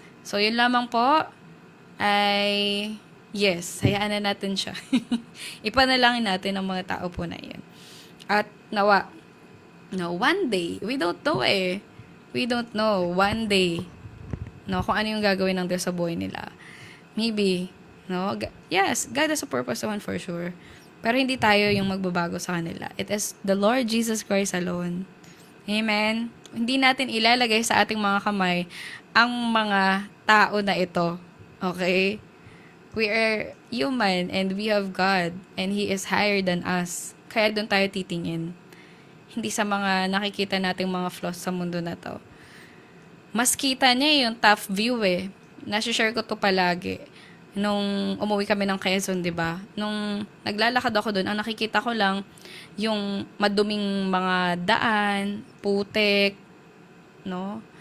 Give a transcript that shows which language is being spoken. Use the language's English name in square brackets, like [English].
[Filipino] So, yun lamang po ay yes, hayaan na natin siya. Ipanalangin natin ang mga tao po na yan. At nawa, no, [English] one day, we don't know [Filipino] eh. [English] We don't know. One day, [Filipino] no, kung ano yung gagawin ng Diyos sa buhay nila. [English] Maybe, no? Yes, God has a purpose naman for sure. [Filipino] Pero hindi tayo yung magbabago sa kanila. [English] It is the Lord Jesus Christ alone. Amen? [Filipino] Hindi natin ilalagay sa ating mga kamay ang mga tao na ito. [English] Okay? We are human and we have God and He is higher than us. [Filipino] Kaya doon tayo titingin. Hindi sa mga nakikita nating mga flaws sa mundo na to. Mas kita niya yung top view eh. Nasi-share ko to palagi. Nung umuwi kami ng Quezon, di ba? Nung naglalakad ako doon, ang nakikita ko lang yung maduming mga daan, putik, no?